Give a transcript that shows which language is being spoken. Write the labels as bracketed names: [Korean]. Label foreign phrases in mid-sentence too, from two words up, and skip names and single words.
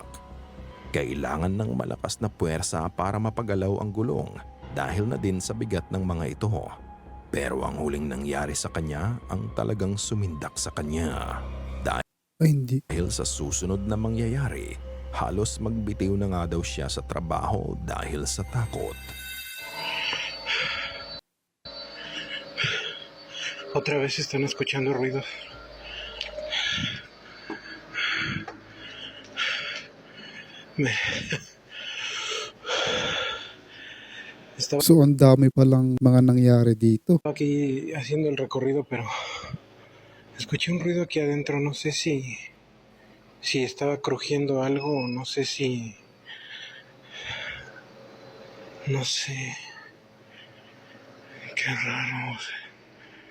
[Filipino] Kailangan ng malakas na puwersa para mapagalaw ang gulong dahil na din sa bigat ng mga ito. Pero ang huling nangyari sa kanya ang talagang sumindak sa kanya. Ay hindi. Dahil sa susunod na mangyayari, halos magbitiw na nga daw siya sa trabaho dahil sa takot. [Spanish] Otra vez están escuchando ruidos. Estaba [Filipino] So ang dami palang mga nangyari dito. [Spanish] aquí haciendo el recorrido, pero escuché un ruido aquí adentro. No sé si estaba crujiendo algo o no sé si... No sé. Qué raro.